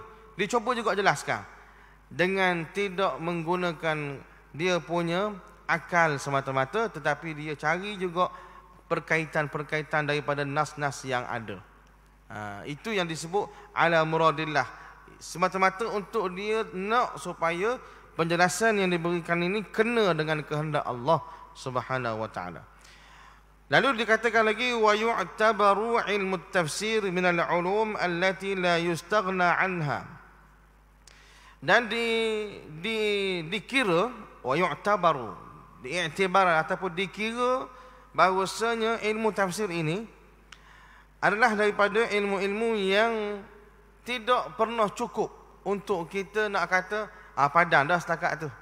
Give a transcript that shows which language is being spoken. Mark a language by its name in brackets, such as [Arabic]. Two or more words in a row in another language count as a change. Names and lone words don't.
[Malay] Dia cuba juga jelaskan dengan tidak menggunakan dia punya akal semata-mata, tetapi dia cari juga perkaitan-perkaitan daripada nas-nas yang ada. Itu yang disebut [Arabic] على مراد الله, [Malay] semata-mata untuk dia nak supaya penjelasan yang diberikan ini kena dengan kehendak Allah [Arabic] سبحانه وتعالى. [Malay] Lalu dikatakan lagi [Arabic] ويعتبر علم التفسير من العلوم التي لا يستغنى عنها. [Malay] Dan dikira [Arabic] ويعتبر, [Malay] diiktibar ataupun dikira bahawasanya ilmu tafsir ini adalah daripada ilmu-ilmu yang tidak pernah cukup untuk kita nak kata padang dah setakat tu.